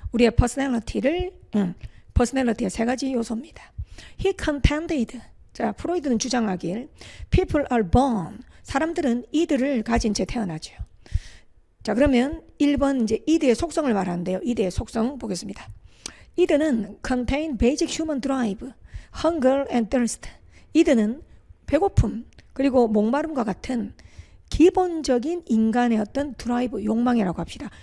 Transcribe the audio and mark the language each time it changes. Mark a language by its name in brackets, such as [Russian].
[Korean] 우리의 퍼스널리티의 세 가지 요소입니다. [English] He contended. 자, [Korean] 프로이드는 주장하길 [English] people are born. [Korean] 사람들은 id를 가진 채 태어나죠. 자, 그러면 1번 이제 id의 속성을 말하는데요. id의 속성 보겠습니다. [English] id는 contain basic human drive, hunger and thirst. [Korean] id는 배고픔 그리고 목마름과 같은 기본적인 인간의 어떤 드라이브, 욕망이라고 합시다.